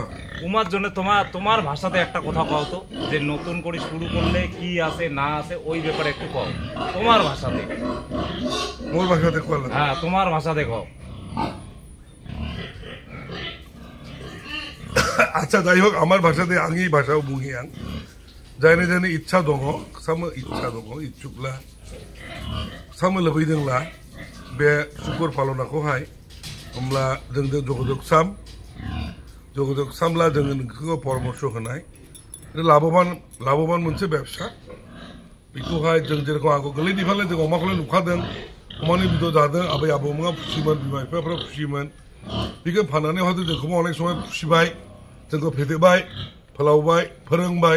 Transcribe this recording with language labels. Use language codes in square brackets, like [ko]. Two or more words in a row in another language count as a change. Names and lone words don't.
[bn] উমার জন্য তোমার ভাষাতে একটা কথা কও তো, যে নতুন করে শুরু করলে কি আছে না আছে ওই ব্যাপারে একটু কও তোমার ভাষাতে। মোর ভাষাতে কল হ্যাঁ তোমার ভাষাতে কও। আচ্ছা যাই হোক, আমার ভাষাতে [brx] आङि भाषाव बुङि आं जायने जायने इच्छा दङ साम इच्छा दङ इच्छुकला साम लुबैदोंला बे सुकुर फालनाखौहाय होमब्ला जों जगजग सामला जों नोंखौ परामर्श होनाय लाभवान मोनसे बेबसा बेखौहाय जों जेरखम आगो गोलैनिफ्रायनो जों अमाखौल नुखादों, अमानि बेदर जादों, आबै आबौमोना खुसिमोन, बिमा बिफाफ्रा खुसिमोन, बेखौ फाननानै हयथ' जोंखौबो अनेक समय खुसिबाय, जोंखौ फेदेरबाय, फोलावबाय, फोरोंबाय।